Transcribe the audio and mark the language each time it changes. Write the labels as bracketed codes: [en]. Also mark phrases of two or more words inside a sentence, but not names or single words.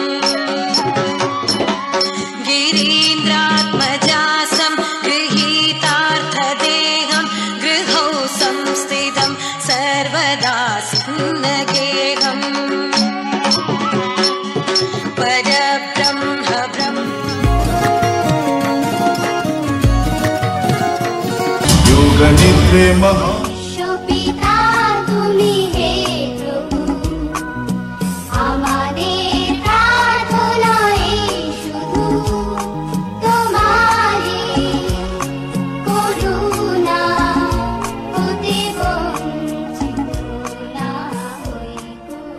[sa] गिरीन्द्रात्मजासं गृहीतार्थदेहं गृहौ संस्थितं सर्वदा सुन्नगेहम् परब्रह्म ब्रह्म योगनिद्रे महा [bn] शोभिता তুমি হে প্রভু আমাদের প্রার্থনায় শুধু তোমারই করুণা হতে বঞ্চিত না হইব